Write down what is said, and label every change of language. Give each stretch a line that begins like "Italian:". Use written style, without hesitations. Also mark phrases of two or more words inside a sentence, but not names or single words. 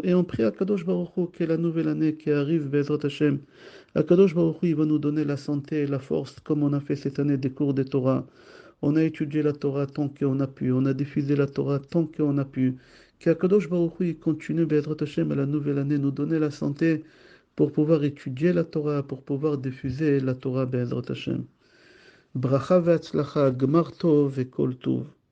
French: Et on prie à
Hebrew: קדוש ברוך הוא
French: que la nouvelle année qui arrive,
Hebrew: בעזרת השם, הקדוש ברוך הוא,
French: il va nous donner la santé et la force, comme on a fait cette année des cours de Torah. On a étudié la Torah tant qu'on a pu, on a diffusé la Torah tant qu'on a pu. Qu'
Hebrew: הקדוש ברוך הוא
French: continue,
Hebrew: בעזרת השם,
French: à la nouvelle année, nous donner la santé pour pouvoir étudier la Torah, pour pouvoir diffuser la Torah,
Hebrew: בעזרת השם. ברכה והצלחה, גמר טוב וכל טוב.